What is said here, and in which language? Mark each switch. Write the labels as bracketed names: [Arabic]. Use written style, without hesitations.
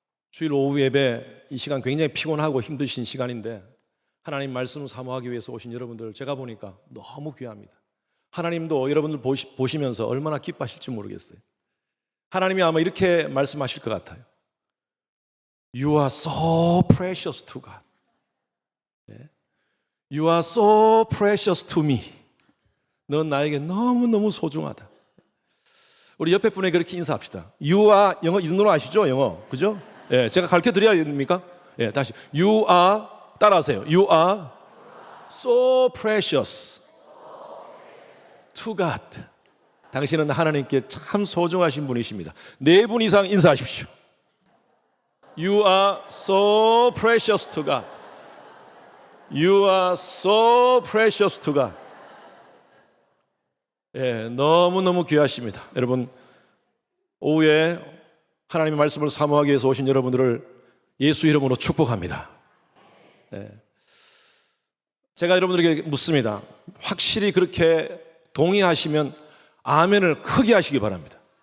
[Korean] 주일 오후 예배 이 시간 굉장히 피곤하고 힘드신 시간인데 하나님 말씀을 사모하기 위해서 오신 여러분들 제가 보니까 너무 귀합니다. 하나님도 여러분들 보시면서 얼마나 기뻐하실지 모르겠어요. 하나님이 아마 이렇게 말씀하실 것 같아요. [English] You are so precious to God. You are so precious to me. [Korean] 넌 나에게 너무너무 소중하다. 우리 옆에 분에게 그렇게 인사합시다. [English] You are, [Korean] 영어 윤노로 아시죠? 영어. 그죠? 예, 제가 가르쳐 드려야 됩니까? 예, 다시. [English] You are, [Korean] 따라하세요. [English] You are so precious to God. [Korean] 당신은 하나님께 참 소중하신 분이십니다. 4분 이상 인사하십시오. [English] You are so precious to God. You are so precious to God. [Korean] 예, 너무너무 귀하십니다. 여러분, 오후에 하나님의 말씀을 사모하기 위해서 오신 여러분들을 예수 이름으로 축복합니다. 예. 제가 여러분들에게 묻습니다. 확실히 그렇게 동의하시면 아멘을 크게 하시기 바랍니다.